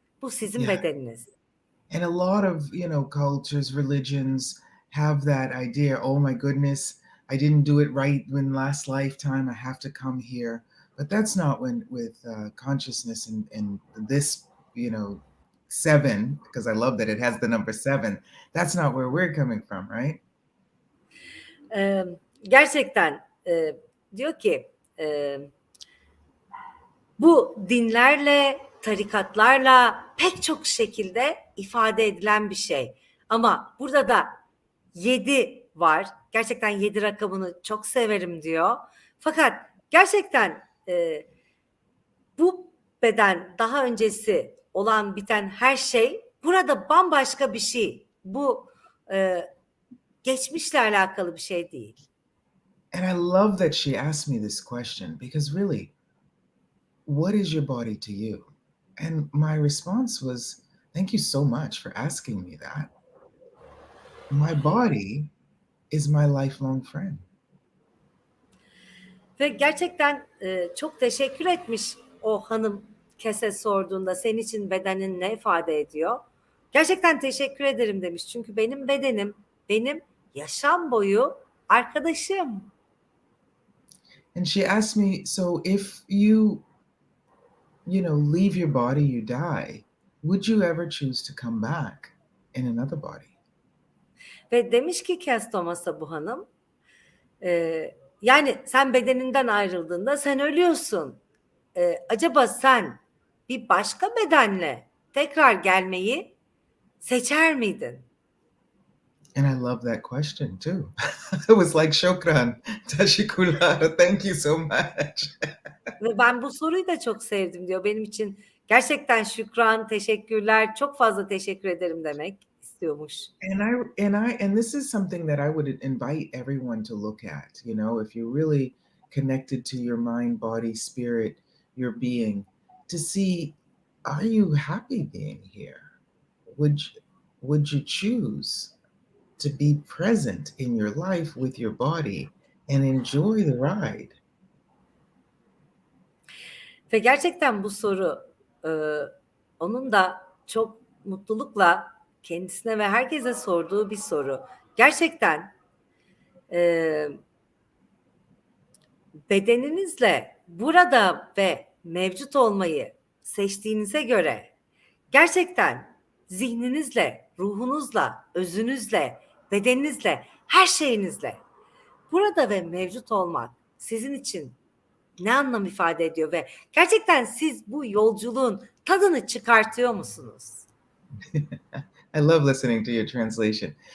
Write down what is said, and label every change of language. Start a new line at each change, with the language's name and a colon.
Turkish: Bu sizin bedeniniz.
English: And a lot of, cultures, religions have that idea, oh my goodness, I didn't do it right in last lifetime, I have to come here. But that's not with consciousness and this, seven, because I love that it has the number seven. That's not where we're coming from, right?
Turkish: Gerçekten diyor ki bu dinlerle, tarikatlarla pek çok şekilde ifade edilen bir şey. Ama burada da 7 var. Gerçekten 7 rakamını çok severim diyor. Fakat gerçekten bu beden daha öncesi olan biten her şey burada bambaşka bir şey. Bu geçmişle alakalı bir şey değil.
English: And I love that she asked me this question because really, what is your body to you? And my response was, thank you so much for asking me that. My body is my lifelong friend.
Turkish: Ve gerçekten çok teşekkür etmiş o hanım Kese sorduğunda senin için bedenin ne ifade ediyor? Gerçekten teşekkür ederim demiş. Çünkü benim bedenim benim yaşam boyu arkadaşım.
English: And she asked me, so if you leave your body, you die, would you ever choose to come back in another body?
Turkish: Ve demiş ki Kes Thomas'a bu hanım, yani sen bedeninden ayrıldığında sen ölüyorsun. Acaba sen bir başka bedenle tekrar gelmeyi seçer miydin?
English: And I love that question too. It was like, shukran, tashikula, thank you so much.
Turkish: Ve ben bu soruyu da çok sevdim diyor. Benim için gerçekten şükran, teşekkürler, çok fazla teşekkür ederim demek istiyormuş.
English: And this is something that I would invite everyone to look at. If you're really connected to your mind, body, spirit, your being, to see, are you happy being here? would would you choose to be present in your life with your body and enjoy the ride?
Turkish: Ve gerçekten bu soru e, onun da çok mutlulukla kendisine ve herkese sorduğu bir soru. Gerçekten e, bedeninizle burada ve mevcut olmayı seçtiğinize göre gerçekten zihninizle, ruhunuzla, özünüzle, bedeninizle, her şeyinizle burada ve mevcut olmak sizin için ne anlam ifade ediyor ve gerçekten siz bu yolculuğun tadını çıkartıyor musunuz?
English: I love listening to your translation.